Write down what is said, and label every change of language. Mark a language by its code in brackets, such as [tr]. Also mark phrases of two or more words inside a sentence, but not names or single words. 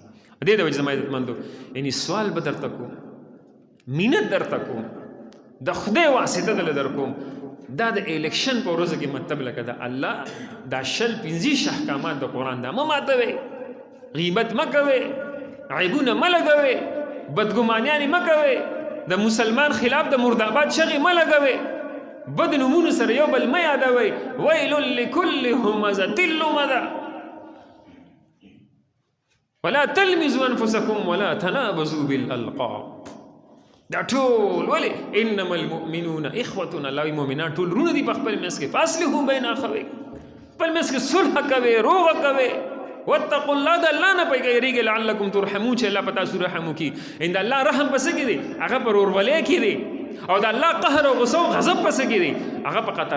[ps] دې د وجه زما عزتمندو، یعنی سوال به درته کوم، مینت درته کوم، د خدای واسطه دله در کوم، دا د الیکشن په ورځو کې مطلب لکه د الله دا 25 احکامات د قرآن دا مه ماتوئ، غیبت مه کوئ، عیبونه مه لګوئ، بدګمانیانې مه کوئ، د مسلمان خلاف د مرداباد چغې مه لګوئ، بد نومونو سره یو بل مه یادوئ. [ar] ویل لکل همزة لمزة ولا تلمزوا انفسکم ولا تنابزوا بالالقاب. [ps] دا ټول ولې [ar] انما المؤمنون اخوة، [ps] الله وی مؤمنان ټول رونه دي په خپل منځ کې، [ar] فاصلحوا بین اخویکم، [ps] خپل منځ کې صلح کوئ، روغه کوئ. [ar] واتقوا الله، [ps] د الله نه پیږئ [ar] لعلکم ترحمون، [ps] چې الله په تاسو رحم وکړي. ان د الله رحم پسې کې دی، هغه په ورورولۍ کې دی، او د الله قهر او غصه او غضب پسې کې دی، هغه په قطع